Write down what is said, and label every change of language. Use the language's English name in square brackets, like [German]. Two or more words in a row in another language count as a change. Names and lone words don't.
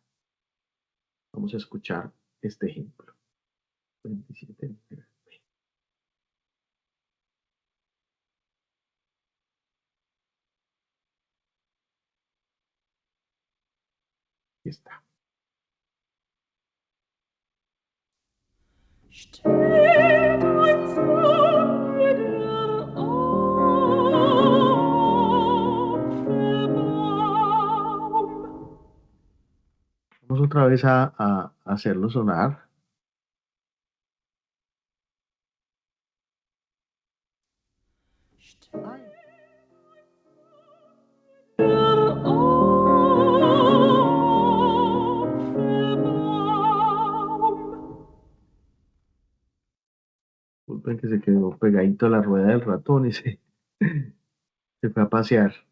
[Spanish] Vamos a escuchar este ejemplo. 27. Aquí está. [German] Steht ein sonniger Apfelbaum. [Spanish] Vamos otra vez a hacerlo sonar. [German] Steht der Apfelbaum. [Spanish] Disculpen que se quedó pegadito a la rueda del ratón y se fue a pasear.